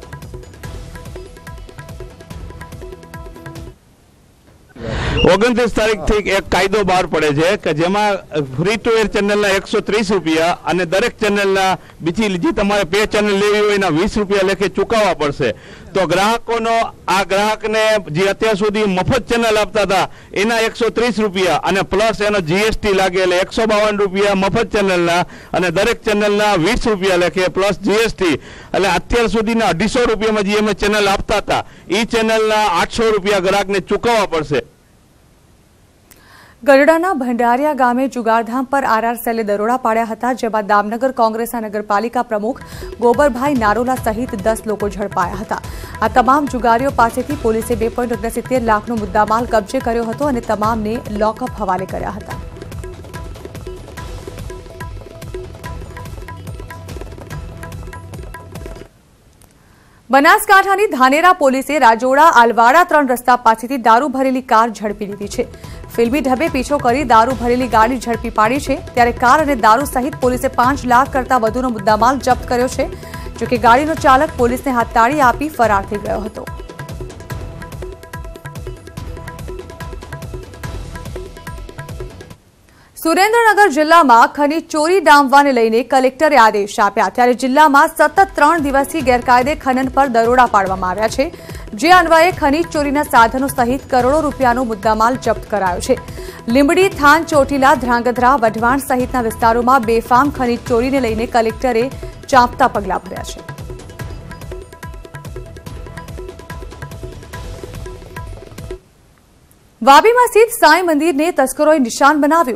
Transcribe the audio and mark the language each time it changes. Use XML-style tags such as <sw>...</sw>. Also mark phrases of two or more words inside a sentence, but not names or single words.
<gu>29 તારીખ થી એક કાયદો બહાર પડે છે કે જેમા</gu> <en>free to air</en> <gu>ચેનલ 130 રૂપિયા અને દરેક ચેનલ બીજી જે તમારે પે ચેનલ લેવી હોય એના 20 રૂપિયા લેખે ચૂકવવા પડશે। તો ગ્રાહકોનો આ ગ્રાહક ને જે અત્યાર સુધી મફત ચેનલ આપતા થા એના 130 રૂપિયા અને પ્લસ એનો જીએસટી લાગે એટલે 152 રૂપિયા મફત ચેનલ ના અને દરેક ચેનલ ના 20 રૂપિયા લેખે પ્લસ જીએસટી એટલે અત્યાર સુધીના 250 રૂપિયામાં જે અમે ચેનલ આપતા હતા ઈ ચેનલના 800 રૂપિયા ગ્રાહકને ચૂકવવા પડશે। ગઢડાના ભંડારિયા ગામે જુગારધામ પર આરઆર સેલે દરોડા પાડ્યા હતા, જેમાં દામનગર કોંગ્રેસના નગરપાલિકા પ્રમુખ ગોબરભાઈ નારોલા સહિત 10 લોકો ઝડપાયા હતા। આ તમામ જુગારીઓ પાસેથી પોલીસે 2.69 લાખનો મુદ્દામાલ કબજે કર્યો હતો અને તમામને લોકઅપ હવાલે કર્યા હતા। બનાસકાંઠાની ધાનેરા પોલીસે રાજોડા આલવાડા 3 રસ્તા પાસેથી દારૂ ભરેલી કાર ઝડપી લીધી છે। ફિલ્મી ઢબે પીછો કરી દારૂ ભરેલી ગાડી ઝડપી પાડી છે। ત્યારે કાર અને દારૂ સહિત પોલીસે 5 લાખ કરતા વધુનો મુદ્દામાલ જપ્ત કર્યો છે। જો કે ગાડીનો ચાલક પોલીસને હાથતાળી આપી ફરાર થઈ ગયો હતો। સુરેન્દ્રનગર જિલ્લામાં ખનિજ ચોરી ડામવાને લઈને કલેક્ટરે આદેશ આપ્યા। ત્યારે જિલ્લામાં સતત 3 દિવસથી ગેરકાયદે ખનન પર દરોડા પાડવામાં આવ્યા છે। જે અન્વયે ખનિજ ચોરીના સાધનો સહિત કરોડો રૂપિયાનો મુદ્દામાલ જપ્ત કરાયો છે। લીંબડી થાન ચોટીલા ધ્રાંગધ્રા વઢવાણ સહિતના વિસ્તારોમાં બેફામ ખનીજ ચોરીને લઈને કલેક્ટરે ચાંપતા પગલાં ભર્યા છે। વાપીમાં સ્થિત સાંઈ મંદિરને તસ્કરોએ નિશાન બનાવ્યું।</gu>